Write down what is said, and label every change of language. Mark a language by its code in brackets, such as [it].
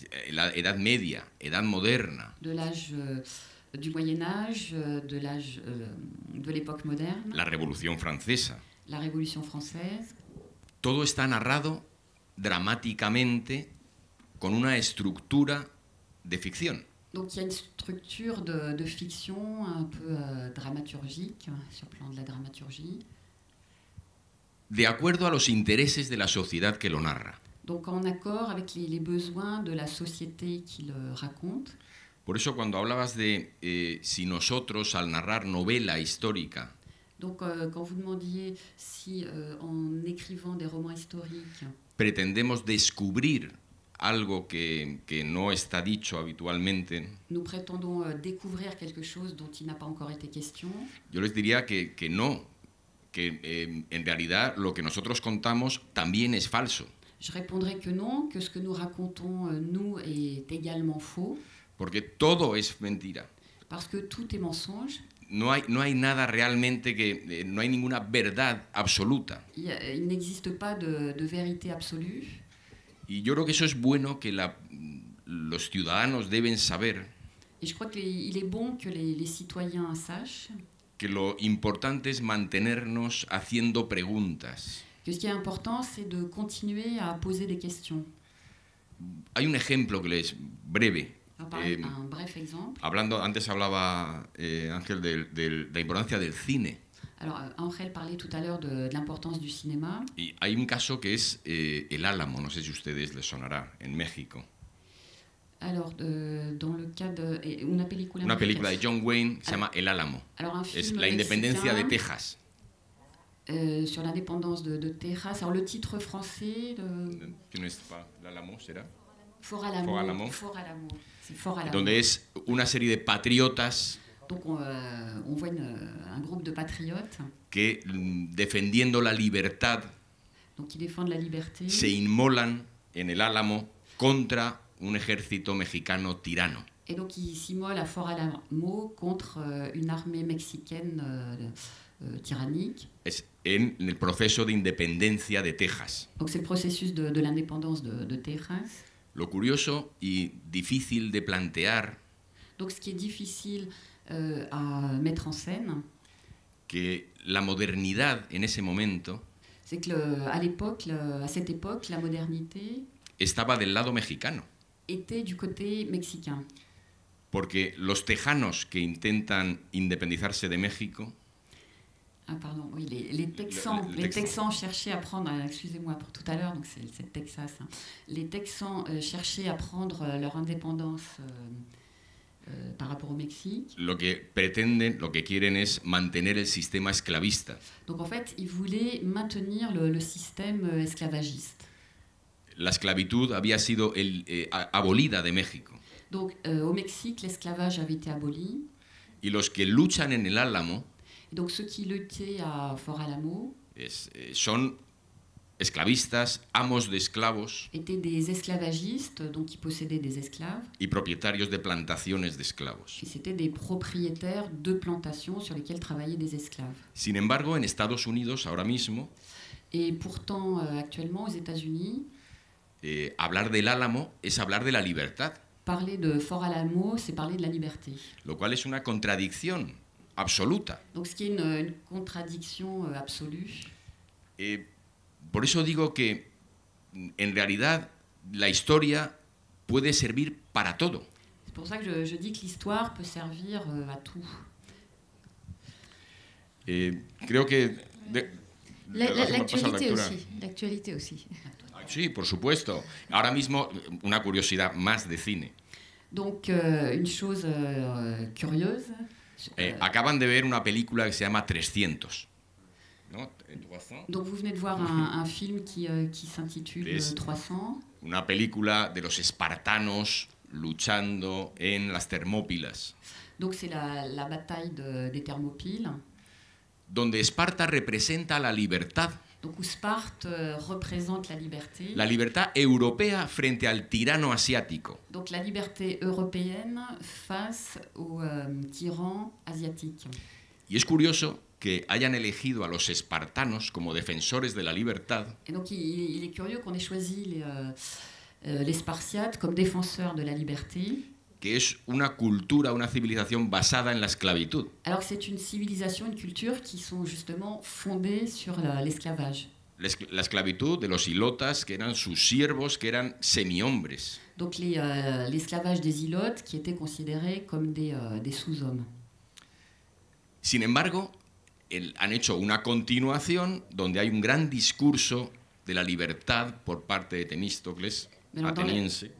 [es] la Edad Media, Edad Moderna. [fr] De l'âge du Moyen Âge, de l'époque moderne. [es] La Revolución Francesa. [fr] La Révolution française. [es] Todo está narrado dramáticamente con una estructura de ficción. [fr] Donc il y a une structure de fiction un peu dramaturgique, sur le plan de la dramaturgie. [es] De acuerdo a los intereses de la sociedad que lo narra. [fr] Donc en accord avec les besoins de la société qui le raconte. [es] Por eso cuando hablabas de si nosotros al narrar novela histórica. [fr] Donc quand vous demandiez si en écrivant des romans historiques [es] pretendemos descubrir algo que no está dicho habitualmente. [fr] Nous prétendons découvrir quelque chose dont il n'a pas encore été question. [es] Yo les diría que no, que en realidad lo que nosotros contamos también es falso. [fr] Je répondrai que non, que ce que nous racontons, nous, est également faux. [es] Porque todo es mentira. [fr] Parce que tout est mensonge. [es] No hay nada realmente no hay ninguna verdad absoluta. [fr] Il n'existe pas de vérité absolue. [es] Y yo creo que eso es bueno que los ciudadanos deben saber. [fr] Et je crois qu'il est bon que les citoyens sachent. [es] Que lo importante es mantenernos haciendo preguntas. [fr] Que ce qui est important, c'est de continuer à poser des questions. [es] Hay un ejemplo que es breve. [fr] Un bref exemple. [es] Antes hablaba Ángel de la importancia del cine. [fr] Alors, Ángel parlait tout à l'heure de l'importance du cinéma. [es] Y hay un caso que es El Álamo, no sé si a ustedes les sonará, en México. [fr] Alors, dans le cas de [es] una película de John Wayne se llama El Álamo. [fr] Alors, un film [es] es la independencia de Texas. [fr] Sur l'indépendance de Texas. Alors, le titre français [es] ¿No es El Álamo, será? [fr] Fort Alamo. Fort Alamo. C'est Fort Alamo. [es] Donde es una serie de patriotas. [fr] Donc on voit un groupe de patriotes [es] que, defendiendo la libertad, [fr] donc qui défendent la liberté, [es] se inmolan en el Álamo contra un ejército mexicano tirano. [fr] Et donc ils s'immolent à Fort Alamo contre une armée mexicaine tyrannique. [es] Es en el proceso de independencia de Texas. [fr] Donc c'est le processus de l'indépendance de Texas. [es] Lo curioso y difícil de plantear. [fr] Donc ce qui est difficile à mettre en scène, [es] que la modernidad en ese momento, [fr] c'est que à cette époque, la modernité [es] estaba del lado mexicano. [fr] Était du côté mexicain. [es] porque los tejanos que intentan independizarse de México, [fr] Ah, pardon, oui, les Texans, le les Texan. Texans cherchaient à prendre, excusez-moi pour tout à l'heure, donc c'est le Texas, hein. Les Texans cherchaient à prendre leur indépendance par rapport au Mexique. [es] lo que pretenden, lo que quieren es mantener el sistema esclavista. [fr] Donc en fait, ils voulaient maintenir le système esclavagiste. [es] La esclavitud había sido abolida de México. [fr] Donc au Mexique, l'esclavage avait été aboli. [es] Y los que luchan en el Álamo [fr] Et donc ceux qui luttaient à Fort Alamo [es] son esclavistas, amos de esclavos [fr] étaient des esclavagistes, donc qui possédaient des esclaves. [es] y propietarios de plantaciones de esclavos. [fr] Et c'était des propriétaires de plantations sur lesquelles travaillaient des esclaves. [es] Sin embargo, en Estados Unidos, ahora mismo, [fr] Et pourtant, actuellement, aux États-Unis, [es] hablar del Álamo es hablar de la libertad, [fr] parler de Fort Alamo, c'est parler de la liberté. [es] lo cual es una contradicción absoluta. [fr] Donc ce qui est une contradiction absolue. [es] Por eso digo que, en realidad, la historia puede servir para todo. [fr] C'est pour ça que je dis que l'histoire peut servir à tout. [es] Creo que... [fr] L'actualité aussi. L'actualité aussi. [es] Sí, por supuesto. Ahora mismo, una curiosidad más de cine. Donc, une chose curieuse. Acaban de ver una película que se llama 300. ¿No? [fr] Donc, vous venez de voir un film qui s'intitule 300. [es] Una película de los espartanos luchando en las Termópilas. [fr] Donc, c'est la bataille des Thermopyles. [es] Donde Esparta representa la libertad. [fr] Donc, où Sparte représente la liberté. [es] La libertad europea frente al tirano asiático. [fr] Donc, la liberté européenne face au tyran asiatique. [es] Y es curioso que hayan elegido a los espartanos como defensores de la libertad. [fr] Et donc, il est curieux qu'on ait choisi les Spartiates comme défenseurs de la liberté. [es] Que es una cultura, una civilización basada en la esclavitud. [fr] Alors que c'est une civilisation, une culture qui sont justement fondées sur l'esclavage. [es] La esclavitud de los ilotas, que eran sus siervos, que eran semihombres. [fr] Donc l'esclavage des ilotes qui étaient considérés comme des sous-hommes. [es] Sin embargo, han hecho una continuación donde hay un gran discurso de la libertad por parte de Temístocles, ateniense.